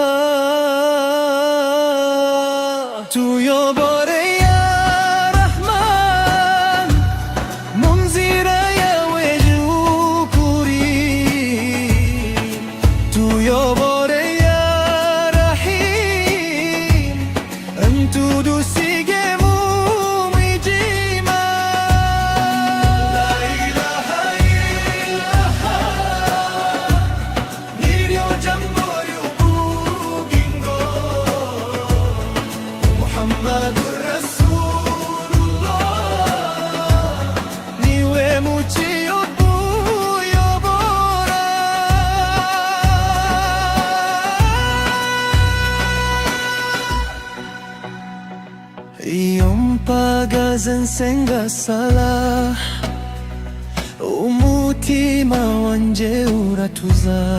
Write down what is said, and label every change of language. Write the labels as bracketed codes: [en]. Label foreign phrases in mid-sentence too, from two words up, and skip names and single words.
[rw] Tuyobore [ar] يا رحمن, [rw] mu nzira yawe y'ukuri. Tuyobore [ar] يا رحيم, [rw] ntudusige mu mwijima. [ar] لا إله إلا الله, [rw] niryo jambo ry'ubugingo. [ar] محمد رسول الله, [rw] niwe muti utuyobora. Iyo mpagaze nsenga sala, umutima wanje uratuza.